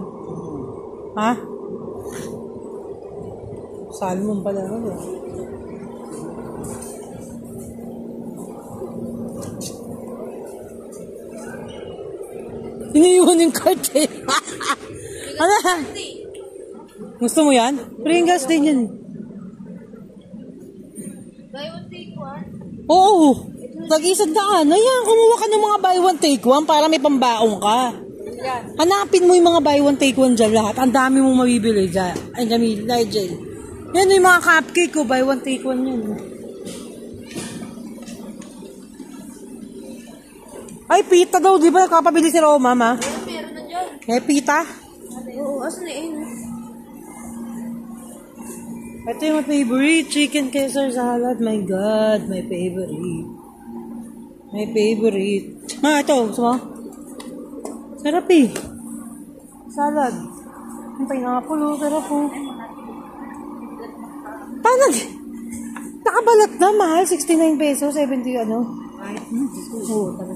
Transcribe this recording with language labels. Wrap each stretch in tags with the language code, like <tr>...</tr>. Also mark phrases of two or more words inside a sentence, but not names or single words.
<tl>Ha? Salmon pala. Ano? Iniiwan yung cart eh. Ano? Gusto mo yan? Pringles din yan.</tl> <en>Buy one, take one?</en> <tl>Oo. Tag-isang daan. Ayan, kumuha ka ng mga</tl> <en>buy one take one</en> <tl>para may pambaong ka. Yan. Hanapin mo yung mga</tl> <en>buy one take one</en> <tl>dyan lahat. Ang dami mong mabibili dyan. Ay, dami, Nigel. Yan yung mga cupcake ko.</tl> <en>Buy one take one</en> <tl>yun. Ay, pita daw. Di ba kapabili si Roma, ma? Meron May pita. Oo, asan na yun? Ito yung</tl> <en>my favorite. Chicken Caesar salad. My God, my favorite. My favorite.</en> <tl>Ito. Gusto mo? Sarap eh. Salad. Yung pineapple, sarap oh. Paano? Nakabalat na, mahal. 69 pesos, 70 ano. Oo, talaga.</tl>